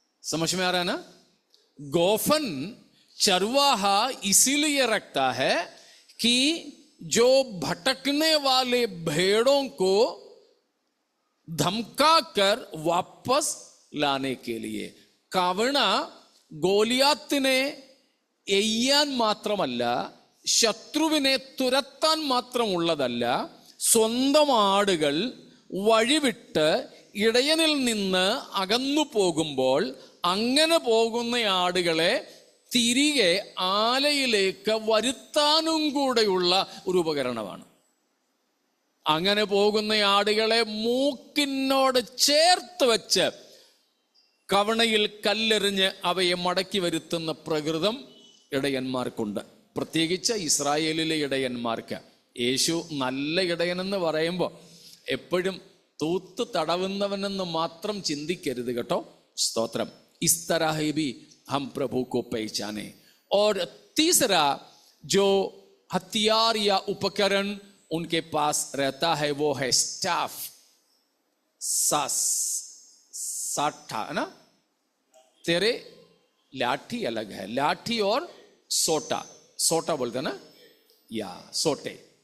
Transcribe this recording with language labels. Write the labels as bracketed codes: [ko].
[hi] समझ में आ रहा है ना? गोफन चरवाहा इसीलिए रखता है कि जो भटकने वाले भेड़ों को धमका कर वापस लाने के लिए। [ml] കാവണ ഗോലിയാത്തിനെ എയ്യാൻ മാത്രമല്ല, ശത്രുവിനെ തുരത്താൻ മാത്രമുള്ളതല്ല, സ്വന്തം ആടുകൾ വഴിവിട്ട് ഇടയനിൽ നിന്ന് അകന്നു പോകുമ്പോൾ അങ്ങനെ പോകുന്ന ആടുകളെ തിരികെ ആലയിലേക്ക് വരുത്താനും കൂടെയുള്ള ഒരു ഉപകരണമാണ്. അങ്ങനെ പോകുന്ന ആടുകളെ മൂക്കിനോട് ചേർത്ത് വെച്ച് കവണയിൽ കല്ലെറിഞ്ഞ് അവയെ മടക്കി വരുത്തുന്ന പ്രകൃതം ഇടയന്മാർക്കുണ്ട്, പ്രത്യേകിച്ച് ഇസ്രായേലിലെ ഇടയന്മാർക്ക്. യേശു നല്ല ഇടയനെന്ന് പറയുമ്പോൾ എപ്പോഴും തൂത്ത് തടവുന്നവനെന്ന് മാത്രം ചിന്തിക്കരുത് കേട്ടോ. സ്തോത്രം. [hi] ഇസ് തരഹ് ഭി ഹം പ്രഭു കോ പഹചാനെ. और तीसरा जो हथियार या उपकरण उनके पास रहता है वो है स्टाफ, साठा, है ना। तेरे लाठी अलग है, लाठी और सोटा, सोटा बोलते ना, या सोटे।